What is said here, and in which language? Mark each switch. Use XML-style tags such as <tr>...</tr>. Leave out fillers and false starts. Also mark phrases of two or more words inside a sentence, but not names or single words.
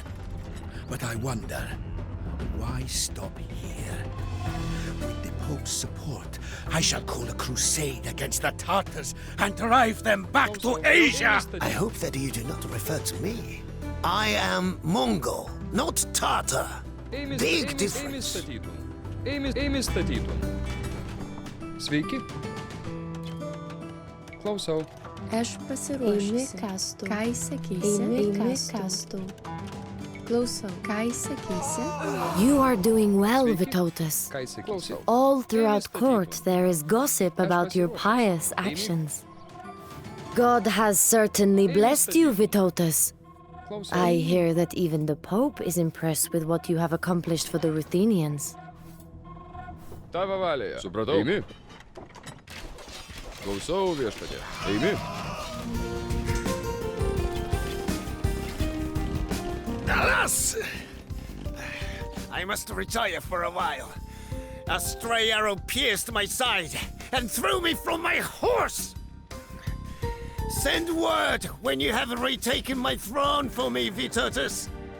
<en>But I wonder, why stop here? With the Pope's support, I shall call a crusade against the Tatars and drive them back to Asia! I hope that you do not refer to me. I am Mongol, not Tatar. Big difference.</en> <lt>Aš pasiruošusi. Ką įsakysi? Klausau. Ką įsakysi?</lt> <en>You are doing well, Vytautas. All throughout court there is gossip about your pious actions. God has certainly blessed you, Vytautas. I hear that even the Pope is impressed with what you have accomplished for the Ruthenians.</en> <lt>Supratau. Klausau, viešpatie. Eimi.</lt> <en>Alas! I must retire for a while. A stray arrow pierced my side and threw me from my horse! Send word when you have retaken my throne for me, Vytautas.</en>